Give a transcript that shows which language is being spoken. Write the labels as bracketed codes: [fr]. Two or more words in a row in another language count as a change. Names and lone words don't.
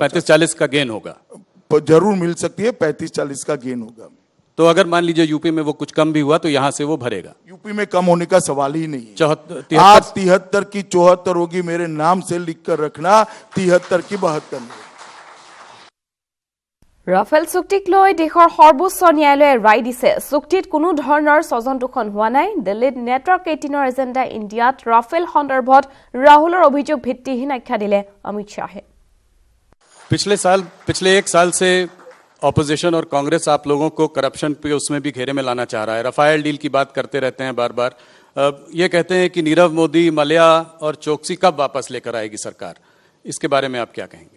[hi] 35-40 का गेन होगा जरूर मिल सकती है 35-40 का गेन होगा तो अगर मान लीजिए यूपी में वो कुछ कम भी हुआ तो यहां से वो भरेगा यूपी में कम होने का सवाल ही नहीं है 73 की 74 होगी मेरे नाम से लिख कर रखना 73 की 72 नहीं [as] ৰাফেল চুক্তিক লৈ দেশৰ সৰ্বোচ্চ ন্যায়ালয়ে ৰায় দিছে চুক্তিত কোনো ধৰণৰ স্বজনতোষণ হোৱা নাই দিল্লীত নেটৱৰ্ক 18ৰ এজেণ্ডা ইণ্ডিয়াত ৰাফেল সন্দৰ্ভত ৰাহুলৰ অভিযোগ ভিত্তিহীন আখ্যা দিলে অমিত শ্বাহে [hi] पिछले 1 साल से ऑपोजिशन और कांग्रेस आप लोगों को करप्शन पे उसमें भी घेरे में लाना चाह रहा है रफाल डील की बात करते रहते हैं बार-बार ये कहते हैं कि नीरव मोदी मल्ल्या और चोकसी कब वापस लेकर आएगी सरकार इसके बारे में आप क्या कहेंगे